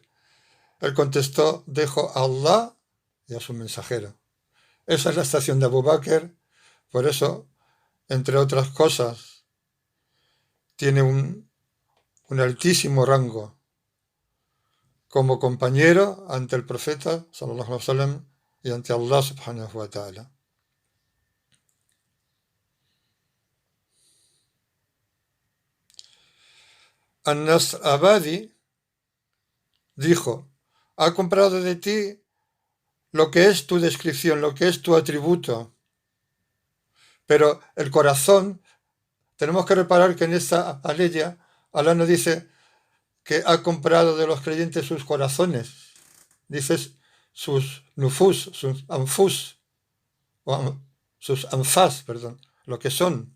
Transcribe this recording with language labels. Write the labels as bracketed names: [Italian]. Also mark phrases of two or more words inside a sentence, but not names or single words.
[Spanish] Él contestó, dejo a Allah y a su mensajero. Esa es la estación de Abu Bakr, por eso, entre otras cosas, tiene un altísimo rango como compañero ante el profeta [Arabic] صلى الله عليه وسلم [Spanish] y ante Allah [Arabic] سبحانه وتعالى. [Spanish] An-Nasr Abadi dijo, ha comprado de ti lo que es tu descripción, lo que es tu atributo, pero el corazón, tenemos que reparar que en esta aleya Allah no dice que ha comprado de los creyentes sus corazones, dices sus nufus, sus anfus, o sus anfas, perdón, lo que son.